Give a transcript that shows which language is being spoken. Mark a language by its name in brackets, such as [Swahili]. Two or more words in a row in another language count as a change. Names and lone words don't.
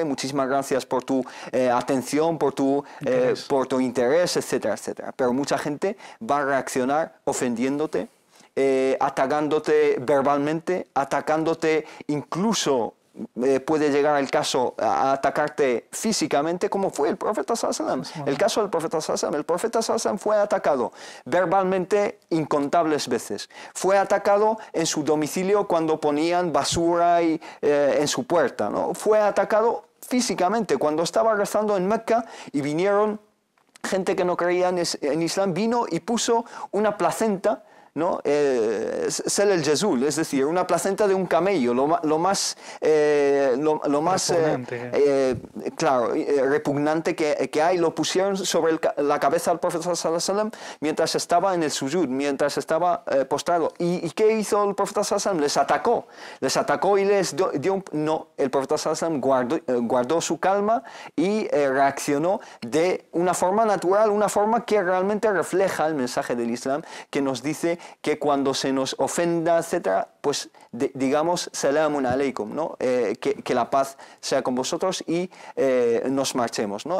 [Spanish] Muchísimas gracias por tu atención, por tu interés, etcétera, etcétera. Pero mucha gente va a reaccionar ofendiéndote, atacándote verbalmente, atacándote incluso puede llegar el caso a atacarte físicamente, como fue el profeta [Arabic] صلى الله عليه وسلم. [Spanish] El caso del profeta [Arabic] صلى الله عليه وسلم. [Spanish] El profeta [Arabic] صلى الله عليه وسلم [Spanish] fue atacado verbalmente incontables veces. Fue atacado en su domicilio cuando ponían basura en su puerta, ¿no? Fue atacado físicamente cuando estaba rezando en Mecca y vinieron gente que no creía en Islam, vino y puso una placenta, ¿no? [Arabic] سلى الجزور, [Spanish] es decir, una placenta de un camello, lo más claro, repugnante que hay, lo pusieron sobre la cabeza del profeta [Arabic] صلى الله عليه وسلم [Spanish] mientras estaba en el sujud, mientras estaba postrado. ¿Y qué hizo el profeta [Arabic] صلى الله عليه وسلم? [Spanish] Les atacó y les dio un... No, el profeta [Arabic] صلى الله عليه وسلم [Spanish] guardó su calma y reaccionó de una forma natural, una forma que realmente refleja el mensaje del Islam, que nos dice que cuando se nos ofenda, etcétera, pues digamos [Arabic] سلام عليكم, [Spanish] ¿no? Que la paz sea con vosotros y nos marchemos, ¿no?